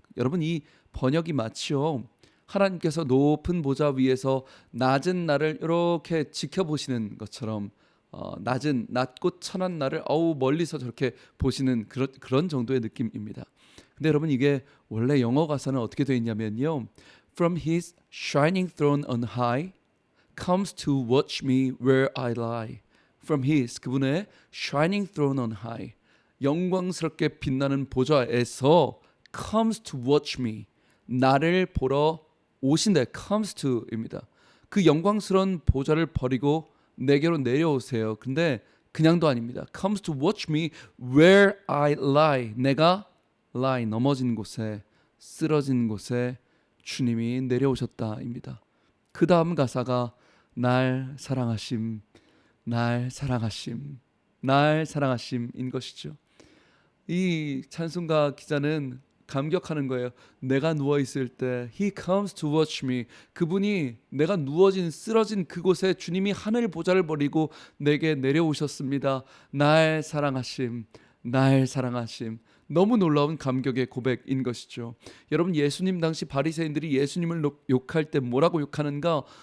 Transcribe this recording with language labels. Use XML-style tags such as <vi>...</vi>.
<ko>여러분 이 번역이 마치요. 하나님께서 높은 보좌 위에서 낮은 나를 이렇게 지켜보시는 것처럼 낮고 천한 나를 멀리서 저렇게 보시는 그런 정도의 느낌입니다. 근데 여러분 이게 원래 영어 가사는 어떻게 되어 있냐면요.</ko> <en>From his shining throne on high comes to watch me where I lie. From his</en> <ko>그분의</ko> <en>shining throne on high</en> <ko>영광스럽게 빛나는 보좌에서</ko> <en>comes to watch me</en> <ko>나를 보러 오신다.</ko> <en>comes to입니다.</en> <ko>그 영광스러운 보좌를 버리고 내게로 내려오세요. 근데 그냥도 아닙니다.</ko> <en>comes to watch me where I lie.</en> <ko>내가 lie 넘어진 곳에 쓰러진 곳에 주님이 내려오셨다입니다. 그 다음 가사가 날 사랑하심, 날 사랑하심, 날 사랑하심인 것이죠. 이 찬송가 기자는 감격하는 거예요. 내가 누워있을 때</ko> <en>He comes to watch me.</en> <ko>그분이 내가 누워진 쓰러진 그곳에 주님이 하늘 보좌를 버리고 내게 내려오셨습니다. 날 사랑하심, 날 사랑하심. 너무 놀라운 감격의 고백인 것이죠. 여러분 예수님 당시 바리새인들이 예수님을 욕할 때 뭐라고 욕하는가?</ko>